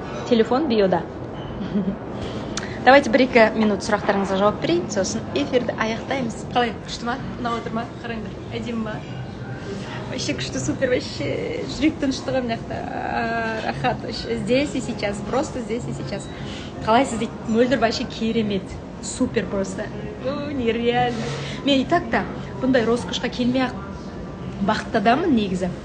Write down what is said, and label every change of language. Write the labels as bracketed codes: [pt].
[kk] Телефон биода. Давайте 1-2 минут сұрақтарыңызға жауап берейін, сосын эфирді аяқтаймыз. Қалай, күшті ма? Ұнап отыр ма? Қараңдар, әдемі ма? Вообще күшті, супер, вообще жүрек тыныштығы мынақта, рахат. [ru] Здесь и сейчас, просто здесь и сейчас. [kk] Қалайсыз дейді, мөлдір вообще керемет. [ru] Супер просто. Нереально. [kk] Мен [ru] и так- [kk] та бұндай роскошқа келмей-ақ бақытты адаммын негізі.